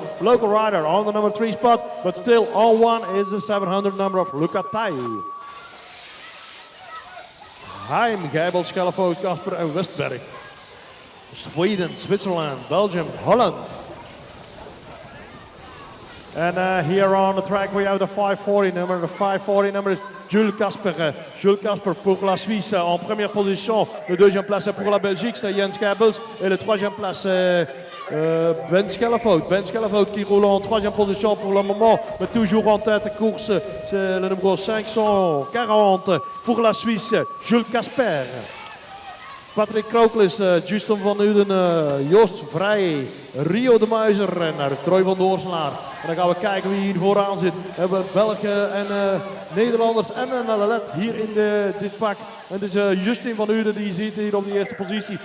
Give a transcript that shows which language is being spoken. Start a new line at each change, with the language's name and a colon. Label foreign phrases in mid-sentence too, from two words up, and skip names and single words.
English: Local rider on the number 3 spot. But still on 1 is the 700 number of Luca Thij. Heim, Geibel, Schellevoort, Kasper en Westberg. Sweden, Switzerland, Belgium, Holland. And here on the track we have the 540 number. The 540 number is Jules Casper.
French: Jules Casper pour la Suisse en première position. Le deuxième place est pour la Belgique, c'est Jens Geibels. Et le troisième place Ben Schellevoort. Ben Schellevoort qui roule en troisième position pour le moment. Mais toujours en tête de course, c'est le numéro 540 pour la Suisse, Jules Casper. Patrick Krooklis, Justin van Uden, Joost Vrij, Rio de Muizer en Troy van Doorselaar.
Dutch: En dan gaan we kijken wie hier vooraan zit. We hebben Belgen en Nederlanders en een Lalet hier in dit pak. En het is Justin van Uden die je ziet hier op de eerste positie.